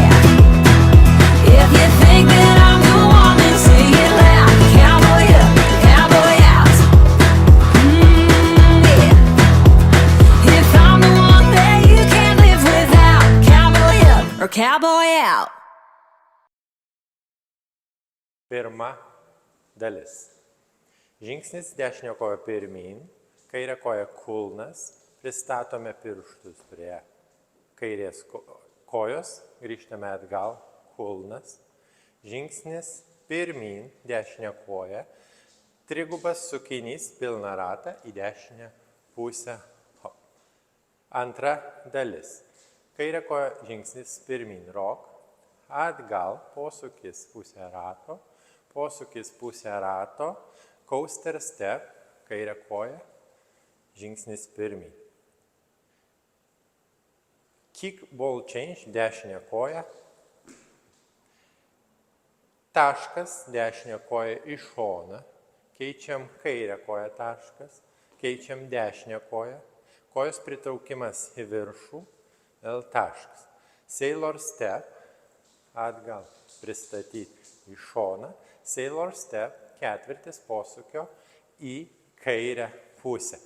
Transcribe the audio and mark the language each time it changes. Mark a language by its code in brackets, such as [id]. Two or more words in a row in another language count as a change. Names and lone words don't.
[en] If you think that I'm the one, then say it loud. Cowboy up or cowboy out. Yeah. If I'm the one that you can't live without. Cowboy up or cowboy out. [lt] Pirma dalis. Žingsnis dešinė koja pirmyn, kairė koja kulnas, pristatome pirštus prie kairės kojos, grįžtame atgal, kulnas. Žingsnis pirmyn, dešinė koja, trigubas sukinys, pilną ratą į dešinę pusę. Hop. Antra dalis. Kairė koja žingsnis pirmyn, rock, atgal, posūkis pusę rato, posūkis pusę rato, [en] coaster step, [lt] kairė koja, žingsnis pirmyn. [en] Kick ball change, [lt] dešinė koja, taškas, dešinė koja į šoną, keičiam kairę koją taškas, keičiam dešinę koją, kojos pritraukimas į viršų, L taškas. [en] Sailor step, [lt] atgal pristatyti į šoną, [en] sailor step, [lt] ketvirtis posūkio į kairę pusę.